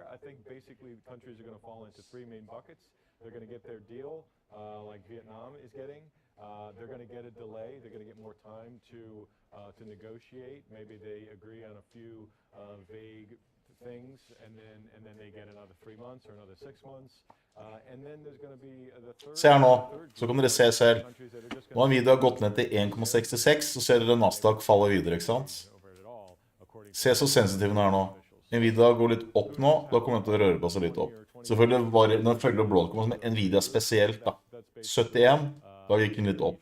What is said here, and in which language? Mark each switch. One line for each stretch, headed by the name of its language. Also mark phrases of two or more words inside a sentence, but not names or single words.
English: I think basically countries are going to fall into three main buckets. They're going to get their deal, like Vietnam is getting. They're going to get a delay. They're going to get more time to negotiate. Maybe they agree on a few vague things, and then they get another 3 months or another 6 months. And then there's going to be the third.
Norwegian: Se her nå, så kan dere se selv. Nå har Nvidia gått ned til 1,66, så ser dere Nasdaq faller videre, ikke sant? Se så sensitiv den nå. Nvidia går litt opp nå, da kommer den til å røre på seg litt opp. Selvfølgelig var det, når følger Broadcom som Nvidia spesielt da, 71, da gikk den litt opp.